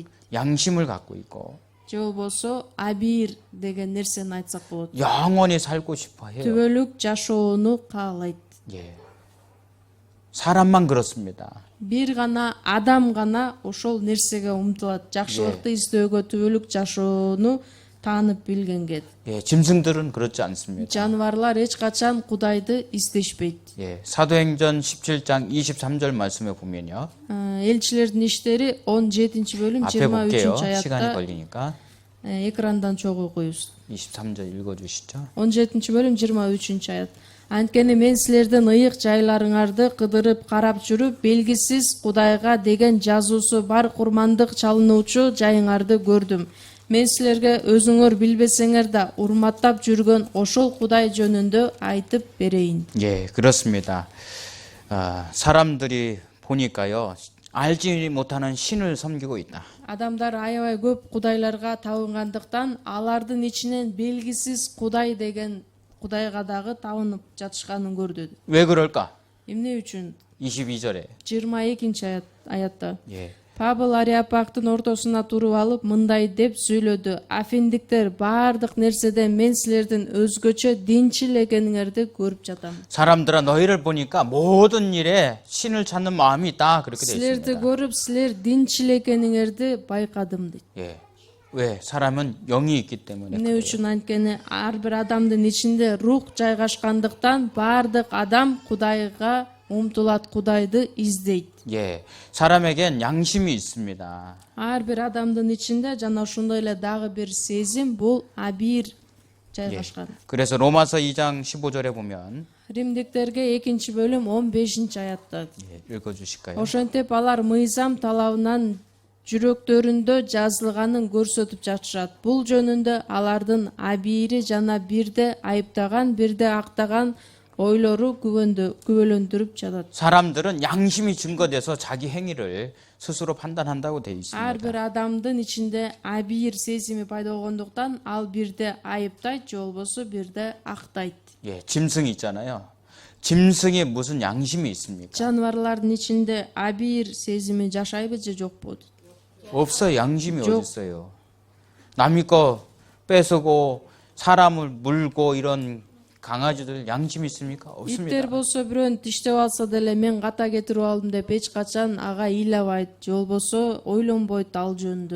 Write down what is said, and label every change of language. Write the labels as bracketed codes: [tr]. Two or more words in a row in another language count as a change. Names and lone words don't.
[ko] 양심을 갖고 있고 [ky] Же болбосо абир деген нерсени айтсак болот. [ko] 영원히 살고 싶어 해요. [ky] Түбөлүк жашоону каалайт. [ko] 예, 사람만 그렇습니다. [ky] Бир гана адам гана ошол нерсеге умтулат, жакшылыкты издөөгө, түбөлүк жашоону таанып билгенге. [ko] 예, 짐승들은 그렇지 않습니다. [ky] Жаныбарлар эч качан Кудайды издешпейт. [ko] 예, 사도행전 17장 23절 말씀에 보면요. [ky] Элчилердин иштери 17 бөлүм [ko] 앞에 볼게요. 23 시간이 [ky] аятта [ko] 걸리니까 [ky] экрандан чогуу окуйбуз. [ko] 23절 읽어주시죠. [ky] 17 бөлүм 23 аят. Анткени мен силердин ыйык жайларыңарды кыдырып карап жүрүп, белгисиз Кудайга деген жазуусу бар курмандык чалынуучу жайыңарды көрдүм. Мен силерге өзүңөр билбесеңер да урматтап жүргөн ошол Кудай жөнүндө айтып берейин. [ko] 예, 그렇습니다. 사람들이 보니까요, 알지 못하는 신을 섬기고 있다. [ky] Адамдар аябай көп кудайларга табынгандыктан алардын ичинен белгисиз Кудай деген Кудайга дагы табынып жатышканын көрдү. [ko] 왜 그럴까? [ky] Эмне үчүн? [ko] 22절에 [ky] 22 аятта. [ko] 예, [ky] Павел Ариапактын ортосуна туруп алып мындай деп сүйлөдү: "Афиндиктер, баардык нерседен мен силердин өзгөчө динчил экениңерди көрүп жатам. [ko] 사람들아 너희를 보니까 모든 일에 신을 찾는 마음이 있다. 그렇게 되어 [ky] Силерди [ko] 있습니다. [ky] көрүп, силер динчил экениңерди байкадым" дейт. [ko] 예, 왜? 사람은 영이 있기 때문에 [ky] Эмне [ko] 그래요. [ky] үчүн анткени ар бир адамдын ичинде рух жайгашкандыктан баардык адам Кудайга умтулат, Кудайды издейт. [ko] 예, 사람에겐 양심이 있습니다. [ky] Ар бир адамдын ичинде жана ошондой эле дагы бир сезим, бул абир жайгашкан. [ko] 그래서 로마서 2장 15절에 보면 [ky] Римдиктерге 2 бөлүм 15 аятта. [ko] 예, 읽어주실까요? [ky] Ошентип алар мыйзам талабынан жүрөктөрүндө жазылганын көрсөтүп жатышат. Бул жөнүндө алардын абири жана бирде айыптаган, бирде актаган ойлору күбөлөндүрүп жатат. [ko] 사람들은 양심이 증거돼서 자기 행위를 스스로 판단한다고 돼 있습니다. [ky] Ар бир адамдын ичинде абийир сезими пайда болгондуктан ал бирде айыптайт же болбосо бирде актайт. [ko] 예, 짐승이 있잖아요. 짐승이 무슨 양심이 있습니까? [ky] Жаныбарлардын ичинде абийир сезими жашайбы же жокпу? [ko] 없어요. 양심이 저- 어디 있어요? 남의 거 뺏어고 사람을 물고 이런 강아지들 양심 있습니까? 없습니다. [ky] Иттер болсо бирөөнү тиштеп алса деле мен ката кетирип алдым деп эч качан ага ыйлабайт же болбосо ойлонбойт ал жөнүндө.